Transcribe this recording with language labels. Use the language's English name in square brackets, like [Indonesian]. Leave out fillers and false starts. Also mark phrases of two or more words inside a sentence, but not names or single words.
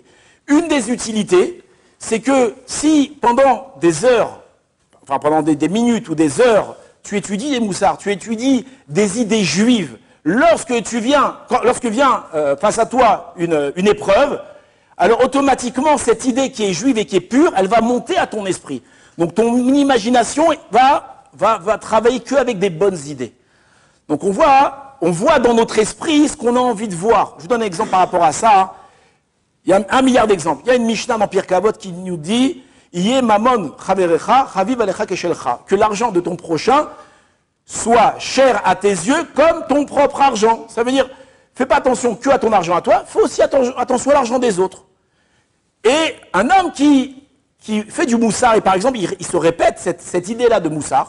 [French] Une des utilités, c'est que si pendant des heures, enfin pendant des minutes ou des heures, tu étudies des moussards, tu étudies des idées juives, lorsque vient face à toi une épreuve, alors automatiquement, cette idée qui est juive et qui est pure, elle va monter à ton esprit. Donc ton imagination va travailler qu'avec des bonnes idées. Donc on voit dans notre esprit ce qu'on a envie de voir. Je vous donne un exemple par rapport à ça. Il y a 1 milliard d'exemples. Il y a une Mishnah dans Pirkei Avot qui nous dit [Hebrew] יהי ממון חברך חביב עליך כשלך. [French] Que l'argent de ton prochain soit cher à tes yeux comme ton propre argent. Ça veut dire, fais pas attention que à ton argent à toi, fais aussi attention à l'argent des autres. Et un homme qui fait du moussard, et par exemple, il se répète cette idée-là de moussard.